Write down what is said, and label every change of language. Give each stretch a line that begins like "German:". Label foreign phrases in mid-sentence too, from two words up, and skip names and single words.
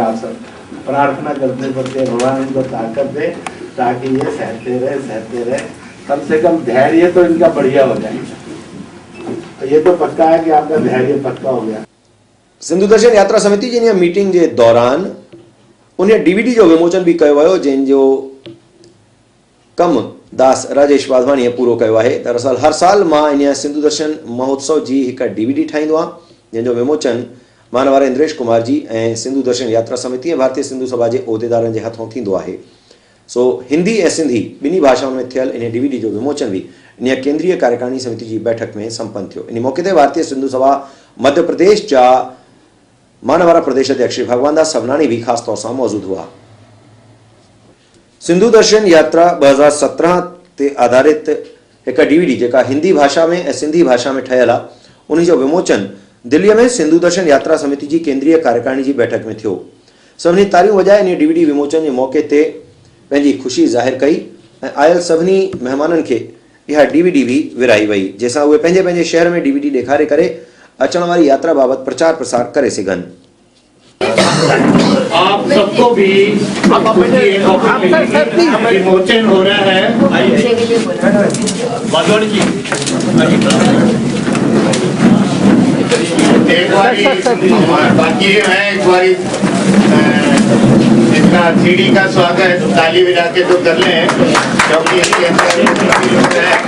Hindi: आप सब प्रार्थना करते करते भगवान इनको ताकत दे ताकि ये सहते रहे, कम से कम धैर्य तो इनका बढ़िया हो जाएगा। तो ये तो पक्का है कि आपका धैर्य पक्का हो गया।
Sindhi: सिंधु दर्शन यात्रा समिति जी मीटिंग के दौरान उन्हें डीवीडी जो विमोचन भी किया वियो, जंहिंजो कम दास राजेश वाधवानी पूरो किया है। दरअसल हर साल मां इन सिंधु दर्शन महोत्सव की एक डीवीडी ठाहींदो आहियां, जंहिंजो विमोचन मानवार इंद्रेश कुमार जी ए सिंधु दर्शन यात्रा समिति भारतीय सिंधु सभा के उहदेदारनि के हथों थींदो आहे। सो हिंदी ए सिंधी बिन्हीं भाषाओं में थियल इन डीवीडी जो विमोचन भी इन केंद्रीय कार्यकारिणी समिति की बैठक में संपन्न थो। इन मौके पर भारतीय सिंधु सभा मध्य प्रदेश जा मानवारा प्रदेश अध्यक्ष श्री भगवान दास सवनानी भी
Hindi: खास तौर से मौजूद हुआ।
Sindhi: सिंधु दर्शन यात्रा 2017 ते आधारित एक डीवीडी जेका हिंदी भाषा में ए सिंधी भाषा में ठहल आ, उन जो विमोचन दिल्ली में सिंधु दर्शन यात्रा समिति की केंद्रीय कार्यकारिणी की बैठक में थो। सभी तालियों वजाए इन डीवीडी विमोचन के मौके ते पंहिंजी खुशी जाहिर कई। आयल सभी मेहमानन के यह डीवीडी भी विराई वही, जैसा वे पंहिंजे पंहिंजे शहर में डीवीडी ॾेखारे करे अचण वाली यात्रा बाबत प्रचार प्रसार करे सघन।
Hindi: आप सबको भी विमोचन हो रहा है। एक बारी बाकी है, एक बारी इसका सीडी का स्वागत ताली बजा के तो कर लें, क्योंकि इसके अंदर